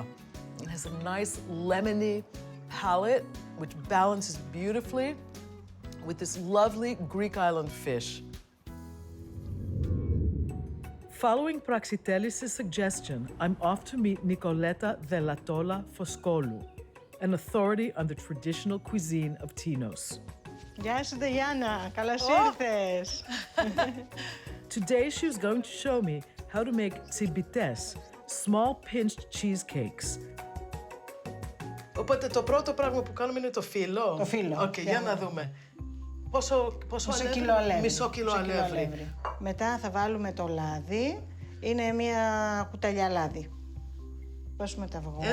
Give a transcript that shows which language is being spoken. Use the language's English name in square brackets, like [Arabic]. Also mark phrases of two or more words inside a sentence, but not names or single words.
[English] It has a nice lemony palate, which balances beautifully with this lovely Greek island fish. Following Praxitelis' suggestion, I'm off to meet Nicoleta Delatola Foscolu, an authority on the traditional cuisine of Tinos. [Greek] Γεια σου, Diana. Καλώς ήρθες. [English] Today, she was going to show me how to make tsibites, small pinched cheesecakes. [Greek] Οπότε το πρώτο πράγμα που κάνουμε είναι το φύλλο. Το φύλλο. Οκ, για να δούμε. Πόσο κιλό αλεύρι. Μισό κιλό αλεύρι. Μετά θα βάλουμε το λάδι. Είναι μια κουταλιά λάδι. Βάζουμε το αυγό.